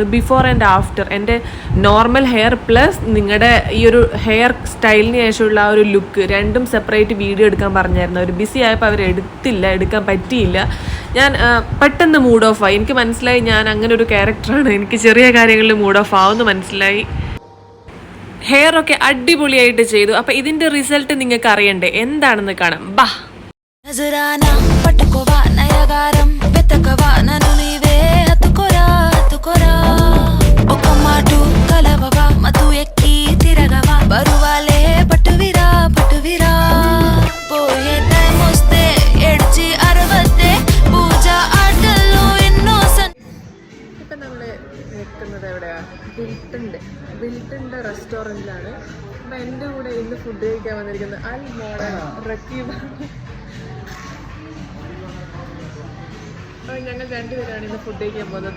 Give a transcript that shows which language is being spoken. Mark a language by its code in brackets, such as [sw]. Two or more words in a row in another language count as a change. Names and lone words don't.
[en] before and after [ml] എൻ്റെ [en] normal hair plus [ml] നിങ്ങളുടെ ഈ ഒരു ഹെയർ സ്റ്റൈലിന് ശേഷമുള്ള ആ ഒരു ലുക്ക് രണ്ടും [en] separate video [ml] എടുക്കാൻ പറഞ്ഞായിരുന്നു. അവർ ബിസി ആയപ്പോൾ അവർ എടുക്കാൻ പറ്റിയില്ല. ഞാൻ പെട്ടെന്ന് [en] mood off [ml] ആയി. എനിക്ക് മനസ്സിലായി ഞാൻ അങ്ങനെ ഒരു ക്യാരക്ടറാണ്. എനിക്ക് ചെറിയ കാര്യങ്ങളിൽ [en] mood off [ml] ആവുമെന്ന് മനസ്സിലായി. ഹെയർ ഒക്കെ അടിപൊളിയായിട്ട് ചെയ്തു. അപ്പോൾ ഇതിൻ്റെ റിസൾട്ട് നിങ്ങൾക്ക് അറിയണ്ടേ? എന്താണെന്ന് കാണാം. ബാ. [te] నజరానా పట్టుకోవా నయగారం వెతకవా నన్ను నీవే హత్తుకోరా ఒక మాటు కలవవా మతు ఎక్కి తిరగవా బరువాలే పట్టువిరా పోయే టైం వస్తే ఎడ్చి అరవద్దే పూజ ఆటల్లో ఎన్నో [ml] ഇപ്പം നമ്മൾ നിൽക്കുന്നത് എവിടെയാണ്? ബിൽട്ടൻ്റെ റെസ്റ്റോറൻറ്റിലാണ്. അപ്പം എൻ്റെ കൂടെ ഇന്ന് ഫുഡ് കഴിക്കാൻ വന്നിരിക്കുന്നത് അൽ മോഡൽ റക്കീബാണ്. ഞങ്ങൾ രണ്ടുപേരാണ് ഇന്ന് ഫുഡ് കഴിക്കാൻ പോകുന്നത്.